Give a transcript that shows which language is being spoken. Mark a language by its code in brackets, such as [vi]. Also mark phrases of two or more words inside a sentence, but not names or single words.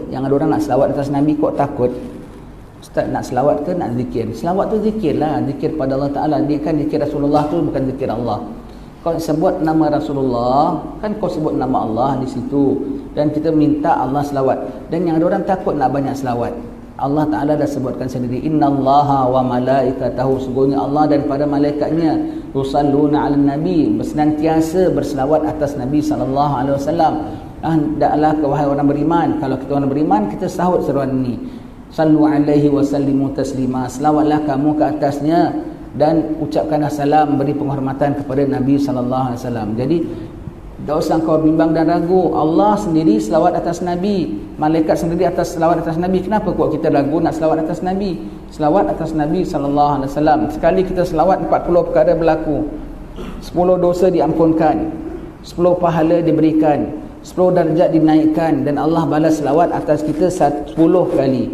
[ms] Yang ada orang nak selawat atas Nabi kok takut. Ustaz nak selawat ke nak zikir? Selawat tu zikir lah, zikir pada [ar] الله تعالى. [ms] Dia kan zikir Rasulullah tu bukan zikir Allah. Kau sebut nama Rasulullah, kan kau sebut nama Allah di situ, dan kita minta Allah selawat. Dan yang ada orang takut nak banyak selawat. Allah Taala dah sebutkan sendiri, [ar] إن الله وملائكته, [ms] sungguhnya Allah dan para malaikatnya [ar] يصلون على النبي, [ms] bersenantiasa berselawat atas Nabi [ar] صلى الله عليه وسلم. [ms] Hendaklah wahai orang beriman, kalau kita orang beriman kita sahut seruan ini. [ar] صلوا عليه وسلموا تسليما, [ms] selawatlah kamu ke atasnya dan ucapkanlah salam, beri penghormatan kepada Nabi [ar] صلى الله عليه وسلم. [ms] Jadi tak usah kau bimbang dan ragu. Allah sendiri selawat atas Nabi, malaikat sendiri atas selawat atas Nabi. Kenapa kok kita ragu nak selawat atas Nabi? Selawat atas Nabi [ar] صلى الله عليه وسلم. [ms] Sekali kita selawat 40 perkara berlaku. 10 dosa diampunkan, 10 pahala diberikan, 10 darjat dinaikkan, dan Allah balas selawat atas kita 10 kali.